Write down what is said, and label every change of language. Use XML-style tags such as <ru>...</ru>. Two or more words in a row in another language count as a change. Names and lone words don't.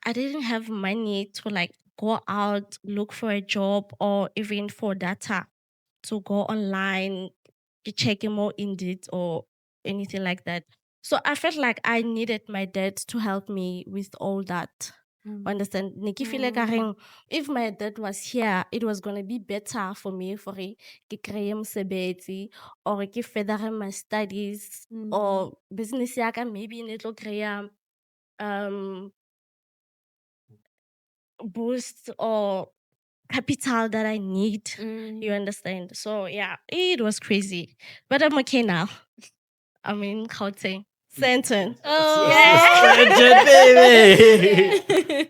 <en>I didn't have money to like go out, look for a job, or even for data to go online, check more Indeed or anything like that. So I felt like I needed my dad to help me with all that. Understand? Nikki feel like if my dad was here, it was gonna be better for me for</en> <st>ke kreye mosebetsi</st> <en>or ke further my studies or business yaka maybe</en> <st>ne tlo kreya</st> <en>boost or capital that I need. You understand? So yeah, it was crazy. But I'm okay now. I'm in Gauteng. Sandton. Oh, Sergeant, baby.</en>